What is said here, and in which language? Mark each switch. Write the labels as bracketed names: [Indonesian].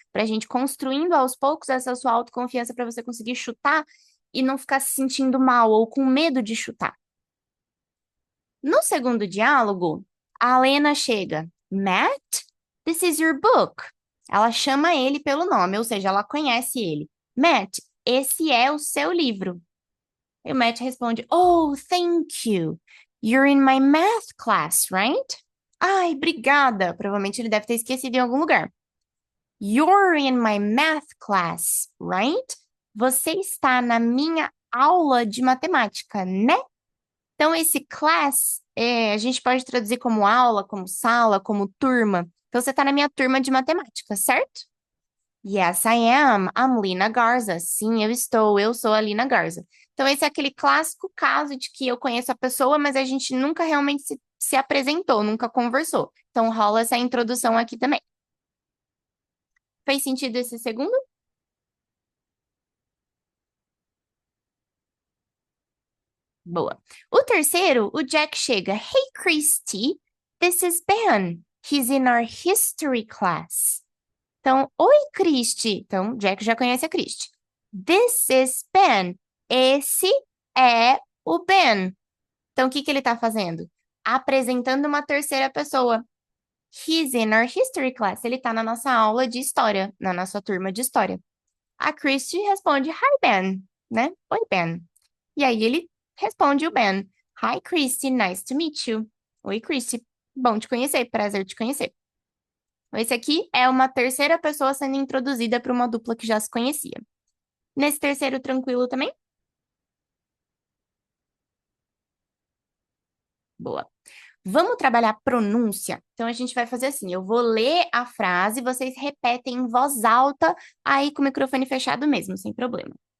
[Portuguese] Para a gente construindo aos poucos essa sua autoconfiança para você conseguir chutar e não ficar se sentindo mal ou com medo de chutar. No segundo diálogo, a Lena chega. Matt, [English] this is your book. [Portuguese] Ela chama ele pelo nome, ou seja, ela conhece ele. Matt, esse é o seu livro. E o Matt responde, [English] oh, thank you. You're in my math class, right? [Portuguese] Ai, obrigada. Provavelmente ele deve ter esquecido em algum lugar. [English] You're in my math class, right? [Portuguese] Você está na minha aula de matemática, né? Então, esse class, a gente pode traduzir como aula, como sala, como turma. Então, você está na minha turma de matemática, certo? [English] Yes, I am. I'm Lina Garza. [Portuguese] Sim, eu estou. Eu sou a Lina Garza. Então, esse é aquele clássico caso de que eu conheço a pessoa, mas a gente nunca realmente se apresentou, nunca conversou. Então, rola essa introdução aqui também. Fez sentido esse segundo? Boa. O terceiro, o Jack chega. [English] Hey, Christy, this is Ben. He's in our history class. [Portuguese] Então, oi, Christy. Então, Jack já conhece a Christy. [English] This is Ben. [Portuguese] Esse é o Ben. Então, o que que ele está fazendo? Apresentando uma terceira pessoa. [English] He's in our history class. [Portuguese] Ele está na nossa aula de história, na nossa turma de história. A Christy responde, [English] Hi, Ben, [Portuguese] né? Oi, Ben. E aí ele responde o Ben. [English] Hi, Christy, nice to meet you. [Portuguese] Oi, Christy. Bom te conhecer, prazer te conhecer. Esse aqui é uma terceira pessoa sendo introduzida para uma dupla que já se conhecia. Nesse terceiro, tranquilo também? Boa. Vamos trabalhar pronúncia? Então, a gente vai fazer assim: eu vou ler a frase, vocês repetem em voz alta, aí com o microfone fechado mesmo, sem problema.